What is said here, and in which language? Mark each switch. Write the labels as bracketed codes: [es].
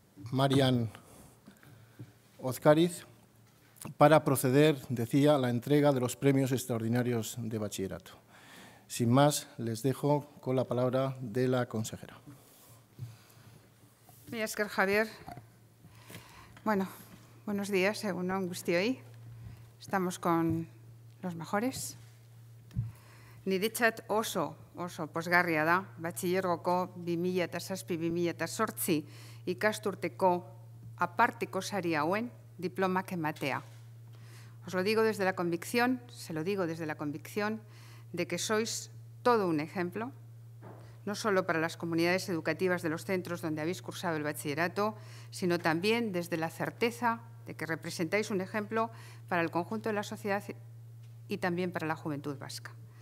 [es] Marian Ozkariz, para proceder, decía, a la entrega de los premios extraordinarios de bachillerato. Sin más, les dejo con la palabra de la consejera. [eu] Mila esker, Javier. [es] Bueno, buenos días, [eu] egun on guztioi. [es] Estamos con los mejores. [eu] Niretzat oso pozgarria da, batxilergoko 2007-2008 ikasturteko aparteko sari hauen diplomak ematea. [es] Os lo digo desde la convicción, se lo digo desde la convicción de que sois todo un ejemplo, no solo para las comunidades educativas de los centros donde habéis cursado el bachillerato, sino también desde la certeza de que representáis un ejemplo para el conjunto de la sociedad y también para la juventud vasca.